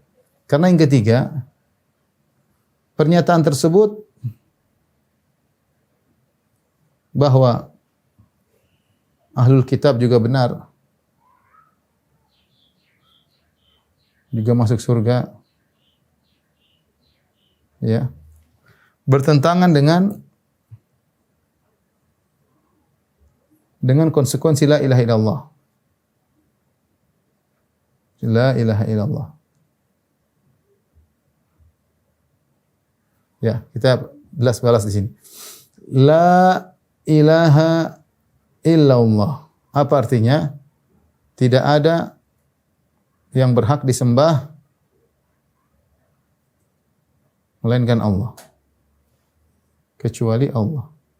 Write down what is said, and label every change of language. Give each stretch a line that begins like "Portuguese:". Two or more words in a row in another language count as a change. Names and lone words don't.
Indonesian: Karena yang ketiga, pernyataan tersebut bahwa
Arabic: أهل الكتاب
Indonesian: juga benar, juga masuk surga, ya, bertentangan dengan konsekuensi
Arabic: لا إله إلا الله. لا إله إلا الله.
Indonesian: Ya, kita balas di sini.
Arabic: لا إله إلا الله.
Indonesian: Apa artinya? Tidak ada yang berhak disembah melainkan Allah, kecuali Allah.